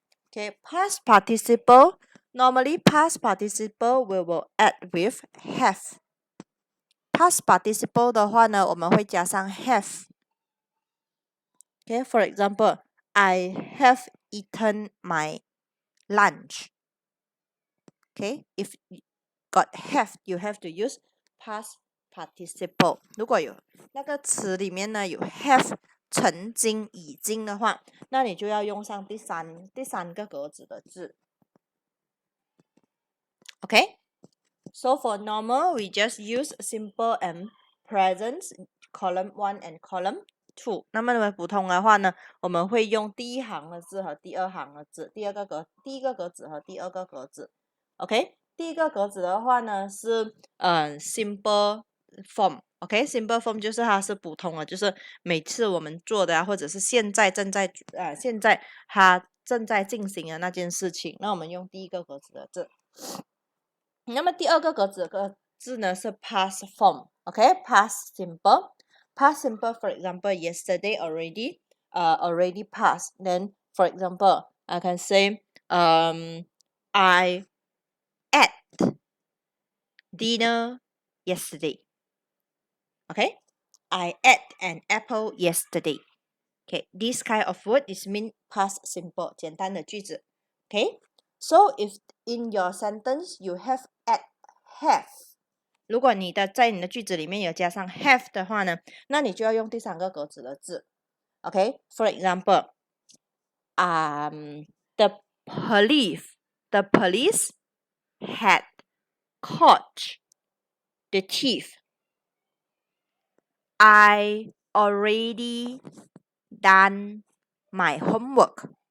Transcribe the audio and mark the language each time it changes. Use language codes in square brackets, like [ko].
[en] Okay, past participle. Normally past participle we will add with have. [zh] Past participle 的话呢，我们会加上 have。 [en] Okay, for example, I have eaten my lunch. Okay, if got have, you have to use past participle. [zh] 如果有那个词里面呢有 have 曾经已经的话，那你就要用上第三个格子的字。 [en] Okay, so for normal we just use simple and present column 1 and column 2。 [zh] 那么普通的话呢，我们会用第一行的字和第二行的字，第一个格子和第二个格子。 OK， 第一个格子的话呢是simple form。OK，simple form 就是它是普通的，就是每次我们做的啊，或者是现在现在它正在进行的那件事情，那我们用第一个格子的字。那么第二个格子的字呢是 [en] past form。OK，past simple。past simple, for example, yesterday already passed. Then, for example, I can say, I ate dinner yesterday. Okay, I ate an apple yesterday. Okay, this kind of word is mean past simple, [zh] 简单的句子。 [en] Okay, so if in your sentence you have have， [zh] 如果在你的句子里面有加上 have 的话呢，那你就要用第三个格子的字。 [en] Okay, for example, the police had caught the thief. I already done my homework.